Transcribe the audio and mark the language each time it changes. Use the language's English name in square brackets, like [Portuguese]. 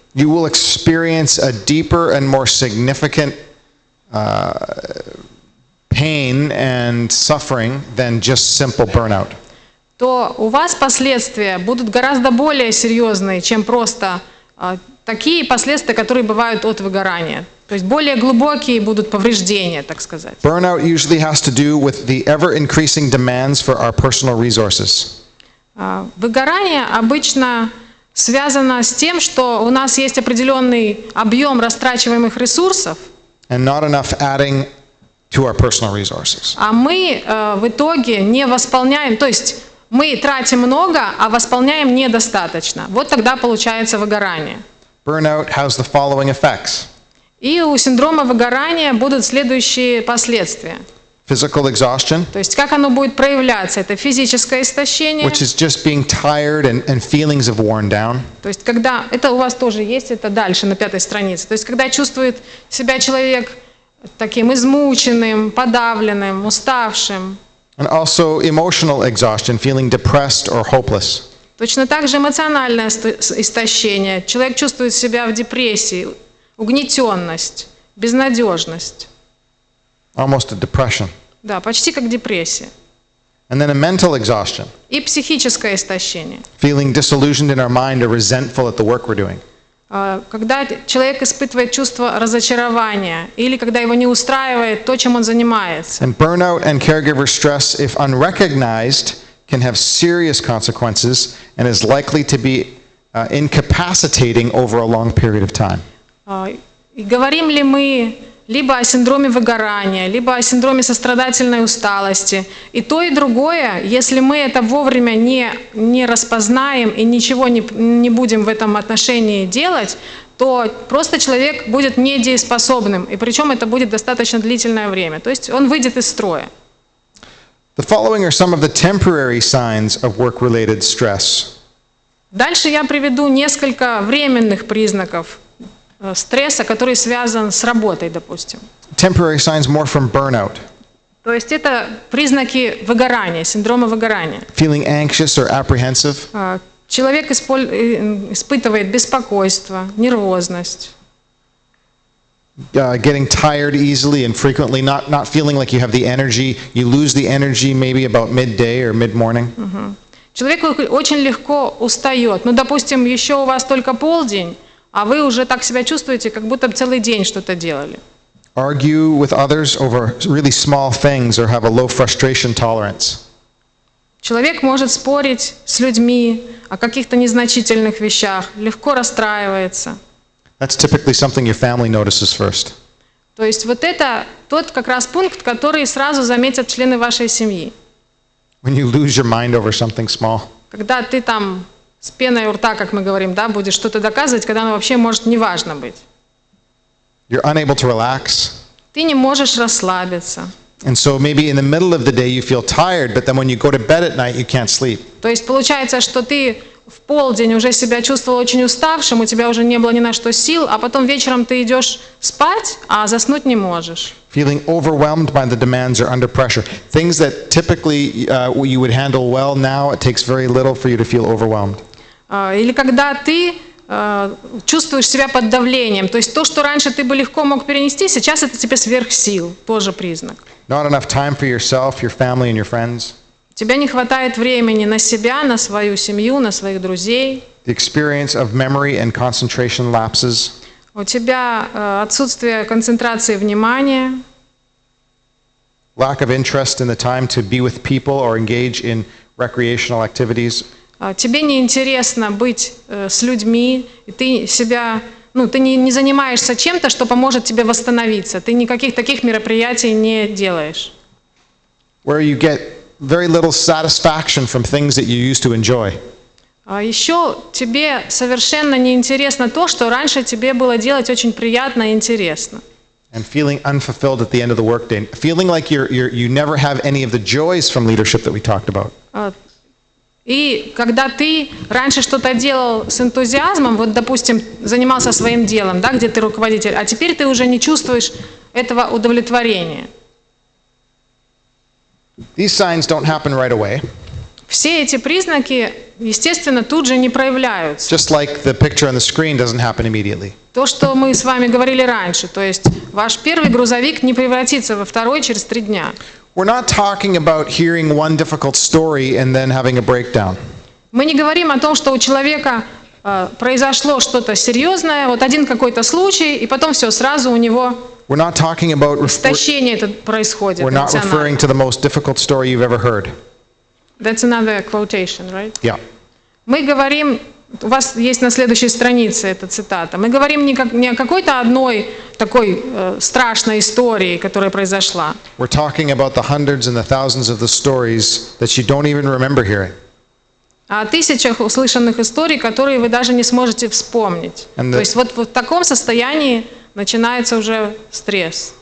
[English] you will experience a deeper and more significant pain and suffering than just simple burnout. [Russian] то у вас последствия будут гораздо более серьезные, чем просто такие последствия, которые бывают от выгорания. То есть более глубокие будут повреждения, так сказать. [English] Burnout usually has to do with the ever-increasing demands for our personal resources. [Russian] Выгорание обычно связано с тем, что у нас есть определенный объем растрачиваемых ресурсов, [English] and not enough adding to our personal resources. [Russian] а мы в итоге не восполняем, то есть мы тратим много, а восполняем недостаточно. Вот тогда получается выгорание. [English] Burnout has the following effects: [Russian] И у синдрома выгорания будут следующие последствия. [English] physical exhaustion, [Russian] То есть как оно будет проявляться? Это физическое истощение. [English] which is just being tired and feelings of worn down. [Russian] То есть когда, это у вас тоже есть, это дальше на 5-й странице. То есть когда чувствует себя человек таким измученным, подавленным, уставшим. [English] And also emotional exhaustion, feeling depressed or hopeless. [Russian] Точно так же эмоциональное истощение. Человек чувствует себя в депрессии, угнетенность, безнадежность. [English] Almost a depression. [Russian] Да, почти как депрессия. [English] And then a mental exhaustion, [Russian] И психическое истощение. [English] feeling disillusioned in our mind or resentful at the work we're doing. [Russian] Когда человек испытывает чувство разочарования или когда его не устраивает то, чем он занимается. [English] And burnout and caregiver stress, if unrecognized, can have serious consequences and is likely to be incapacitating over a long period of time. [Russian] И говорим ли мы либо о синдроме выгорания, либо о синдроме сострадательной усталости. И то, и другое, если мы это вовремя не распознаем и ничего не будем в этом отношении делать, то просто человек будет недееспособным. И причем это будет достаточно длительное время. То есть он выйдет из строя. [English] The following are some of the temporary signs of work-related stress. [Russian] Дальше я приведу несколько временных признаков стресса, который связан с работой, допустим. [English] Temporary signs more from burnout. [Russian] То есть это признаки выгорания, синдрома выгорания. [English] Feeling anxious or apprehensive, [Russian] Человек испытывает беспокойство, нервозность. [English] getting tired easily and frequently, not feeling like you have the energy. You lose the energy maybe about midday or mid-morning. [Russian] Человек очень легко устает. Ну, допустим, еще у вас только полдень, а вы уже так себя чувствуете, как будто целый день что-то делали. [English] Argue with others over really small things or have a low frustration tolerance. [Russian] Человек может спорить с людьми о каких-то незначительных вещах, легко расстраивается. [English] That's typically something your family notices first. [Russian] То есть вот это тот как раз пункт, который сразу заметят члены вашей семьи. [English] When you lose your mind over something small. [Russian] Когда ты там с пеной у рта, как мы говорим, да, будешь что-то доказывать, когда оно вообще может неважно быть. [English] You're unable to relax. [Russian] Ты не можешь расслабиться. [English] And so maybe in the middle of the day you feel tired, but then when you go to bed at night you can't sleep. [Russian] То есть получается, что ты в полдень уже себя чувствовал очень уставшим, у тебя уже не было ни на что сил, а потом вечером ты идешь спать, а заснуть не можешь. [English] Feeling overwhelmed by the demands or under pressure. Things that typically you would handle well, now it takes very little for you to feel overwhelmed. [Russian] Или когда ты чувствуешь себя под давлением, то есть то, что раньше ты бы легко мог перенести, сейчас это тебе сверх сил, тоже признак. [English] Not enough time for yourself, your family and your friends. [Russian] У тебя не хватает времени на себя, на свою семью, на своих друзей. [English] The experience of memory and concentration lapses. [Russian] У тебя отсутствие концентрации внимания. [English] Lack of interest in the time to be with people or engage in recreational activities. [Russian] Тебе неинтересно быть с людьми, и ты себя, ты не занимаешься чем-то, что поможет тебе восстановиться. Ты никаких таких мероприятий не делаешь. [English] Where you get very little satisfaction from things that you used to enjoy. [Russian] Еще тебе совершенно неинтересно то, что раньше тебе было делать очень приятно и интересно. [English] And feeling unfulfilled at the end of the workday. Feeling like you never have any of the joys from leadership that we talked about. [Russian] И когда ты раньше что-то делал с энтузиазмом, вот, допустим, занимался своим делом, да, где ты руководитель, а теперь ты уже не чувствуешь этого удовлетворения. [English] These signs don't happen right away. [Russian] Все эти признаки, естественно, тут же не проявляются. [English] Just like the picture on the screen doesn't happen immediately. [Russian] То, что мы с вами говорили раньше, то есть ваш первый грузовик не превратится во второй через 3 дня. [English] We're not talking about hearing one difficult story and then having a breakdown. [Russian] Мы не говорим о том, что у человека произошло что-то серьезное, вот один какой-то случай, и потом все, сразу у него [English] We're not talking about [Russian] истощение это происходит. [English] We're not referring to the most difficult story you've ever heard. That's another quotation, right? Yeah. [Russian] Мы говорим, у вас есть на следующей странице эта цитата, мы говорим не о какой-то одной такой страшной истории, которая произошла. [English] We're talking about the hundreds and the thousands of the stories that you don't even remember hearing. [Russian] о тысячах услышанных историй, которые вы даже не сможете вспомнить. То есть вот в таком состоянии начинается уже стресс.